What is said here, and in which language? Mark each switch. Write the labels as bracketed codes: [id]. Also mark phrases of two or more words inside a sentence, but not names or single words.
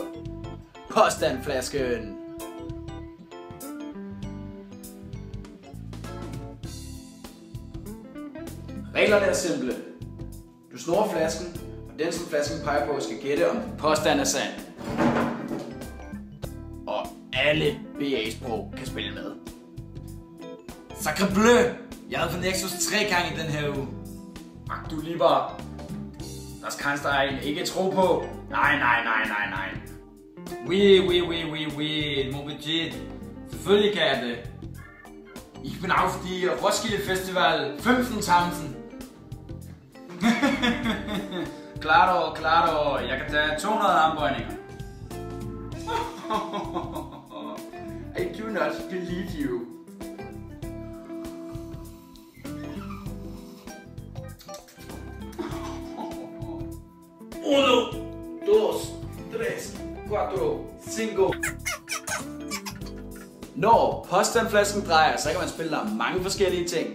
[da] Påstandflasken! Reglerne er simple. Du snor flasken, og den som flasken peger på skal gætte, om din påstand er sand. Og alle BA-sprog kan spille med. [fr] Sacre bleu! [da] Jeg havde på Nexus 3 gange i den her uge. [de] Ach du lieber, das kannst du eigentlich [da] ikke tro på. Nej. [fr] Oui, mon budget. [da] Selvfølgelig kan jeg det. [de] Ich bin auf die Roskilde Festival 15.000. [da] Klaro, jeg kan tage 200 armbøjninger. [en] I do not believe you. [es] Uno, dos, tres, cuatro, cinco. [da] Når påstandflasken drejer, så kan man spille der mange forskellige ting.